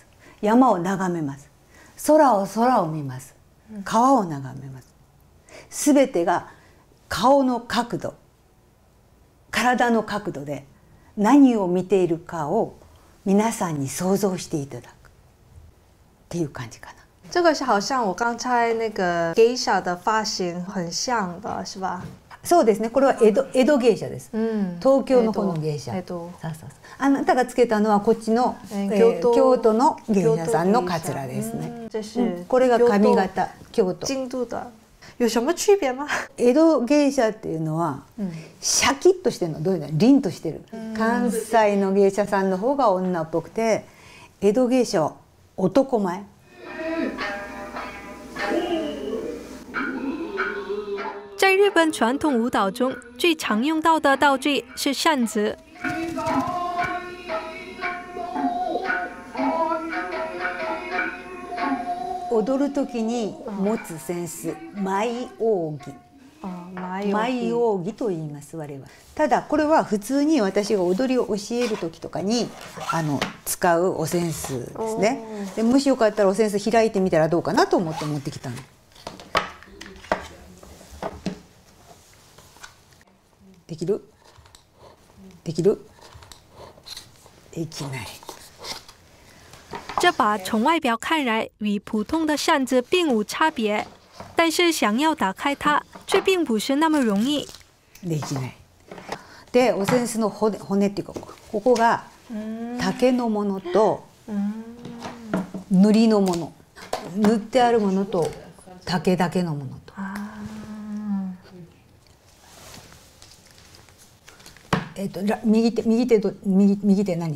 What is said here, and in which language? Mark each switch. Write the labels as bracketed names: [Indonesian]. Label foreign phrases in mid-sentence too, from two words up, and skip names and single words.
[Japanese] 山を眺めます。空を見ます。川を眺めます。全てが顔の角度、体の角度で何を見ているかを皆さんに想像していただくっていう感じかな。 [Chinese] 这个是好像我刚才那个 geisha 的发型很像的，是吧？ [Japanese] そうですね。これは江戸芸者です。東京の方の芸者。あなたがつけたのはこっちの京都の芸者さんのカツラですね。これが髪型京都。 [Chinese] 京都的。有什么区别吗？ [Japanese] 江戸芸者っていうのはシャキッとしてるの、どういうの、凛としてる。関西の芸者さんの方が女っぽくて、江戸芸者は男前。 [Chinese] 在日本传统舞蹈中，最常用到的道具是扇子。 [Japanese] 踊る時に持つ扇子、舞扇。舞扇と言います我々は。ただこれは普通に私が踊りを教える時とかに使うお扇子ですね。でもしよかったらお扇子開いてみたらどうかなと思って持ってきたの。できる？できる？できない。 [Chinese] 这把从外表看来与普通的扇子并无差别，但是想要打开它，却并不是那么容易。 [Japanese] できない。で、お扇子の骨っていうか、ここが竹のものと塗りのもの、塗ってあるものと竹だけのものと。右手何？